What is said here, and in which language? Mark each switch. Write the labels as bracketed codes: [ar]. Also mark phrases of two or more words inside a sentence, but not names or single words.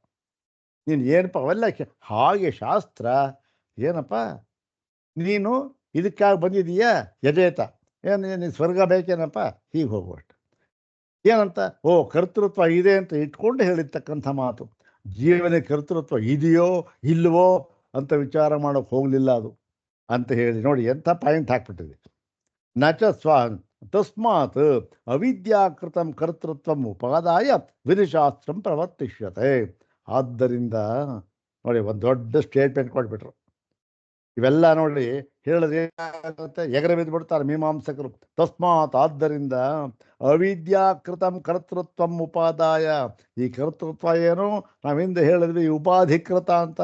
[kn] ನೀನು ಏನಪ್ಪ ಅವೆಲ್ಲ ಹಾಗೆ ಶಾಸ್ತ್ರ ಏನಪ್ಪ, ನೀನು ಇದಕ್ಕಾಗಿ ಬಂದಿದೀಯಾ ಯಜೇತ, ಏನು ಸ್ವರ್ಗ ಬೇಕೇನಪ್ಪ, ಹೀಗೆ ಹೋಗುವಷ್ಟು. ಏನಂತ, ಓ ಕರ್ತೃತ್ವ ಇದೆ ಅಂತ ಇಟ್ಕೊಂಡು ಹೇಳಿರ್ತಕ್ಕಂಥ ಮಾತು. ಜೀವನ ಕರ್ತೃತ್ವ ಇದೆಯೋ ಇಲ್ವೋ ಅಂತ ವಿಚಾರ ಮಾಡೋಕೆ ಹೋಗಲಿಲ್ಲ ಅದು ಅಂತ ಹೇಳಿ ನೋಡಿ ಎಂಥ ಪಾಯಿಂಟ್ ಹಾಕ್ಬಿಟ್ಟಿದೆ. [sa] ನಚ ಸ್ವ ತಸ್ಮಾತ್ ಅವಿದ್ಯಾಕೃತಂ ಕರ್ತೃತ್ವಂ ಉಪಾದಾಯ ವಿಧಿಶಾಸ್ತ್ರಂ ಪ್ರವರ್ತಿಷ್ಯತೆ. [kn] ಆದ್ದರಿಂದ ನೋಡಿ ಒಂದು ದೊಡ್ಡ ಸ್ಟೇಟ್ಮೆಂಟ್ ಕೊಟ್ಬಿಟ್ರು. ಇವೆಲ್ಲ ನೋಡಿ ಹೇಳಿದ್ರೆ ಏನಾಗುತ್ತೆ, ಎಗರ ಬಿದ್ದು ಬಿಡ್ತಾರೆ ಮೀಮಾಂಸಕರು. ತಸ್ಮಾತ್ ಆದ್ದರಿಂದ [sa] ಅವಿದ್ಯಾಕೃತಂ ಕರ್ತೃತ್ವಂ ಉಪಾದಾಯ, [kn] ಈ ಕರ್ತೃತ್ವ ಏನು ನಾವು ಹಿಂದೆ ಹೇಳಿದ್ವಿ ಉಪಾಧಿಕೃತ ಅಂತ.